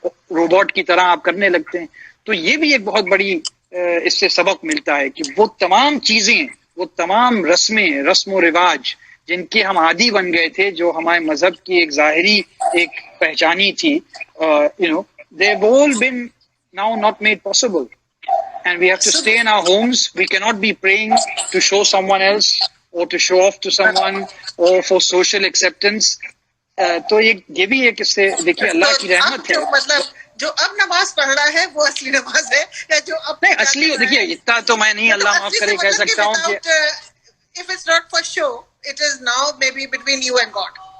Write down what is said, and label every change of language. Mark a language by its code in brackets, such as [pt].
[ur] Robot کی طرح آپ کرنے لگتے ہیں۔ تو یہ بھی ایک بہت بڑی اس سے سبق ملتا ہے کہ وہ تمام چیزیں، وہ تمام رسم و رواج جن کے ہم عادی بن گئے تھے، جو ہمارے مذہب کی ایک ظاہری ایک پہچانی تھی، [en] they've all been now not made possible, and we have to stay in our homes. We cannot be praying to show someone else or to show off to someone or for social acceptance. [ur] تو یہ بھی ایک اس سے دیکھیے اللہ کی رحمت ہے۔ مطلب جو اب نماز پڑھ رہا ہے وہ اصلی نماز ہے، یا جو اب نہیں اصلی دیکھیے اتنا تو میں نہیں اللہ معاف کرے کہہ سکتا ہوں کہ [en] if it's not for show, it is now maybe between you and God.